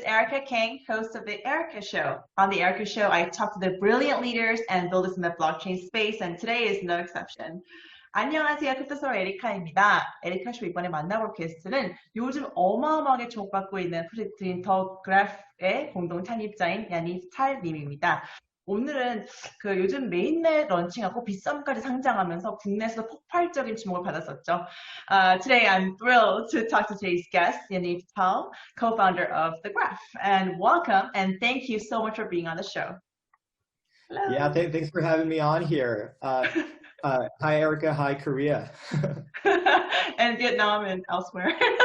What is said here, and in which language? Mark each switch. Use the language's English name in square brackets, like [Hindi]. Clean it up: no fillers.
[English] FAANG, host of the Eри카쇼. On the E리카쇼, I talk to the brilliant leaders and builders in the blockchain space, and today is no exception. [Korean] 안녕하세요. 크립토스터 에리카입니다. 에리카쇼 이번에 만나볼 게스트는 요즘 어마어마하게 주목받고 있는 프로젝트인 그래프의 공동창립자인 야니브 탈님입니다. 오늘은 그 요즘 메인넷 런칭하고 빗썸까지 상장하면서 국내에서도 폭발적인 주목을 받았었죠. [English] Today I'm thrilled to talk to today's guest, Yaniv Tal, co-founder of The Graph. And welcome, and thank you so much for being on the show. Hello. Yeah, thanks for having me on here. Hi, Erica. Hi, Korea. And Vietnam and elsewhere.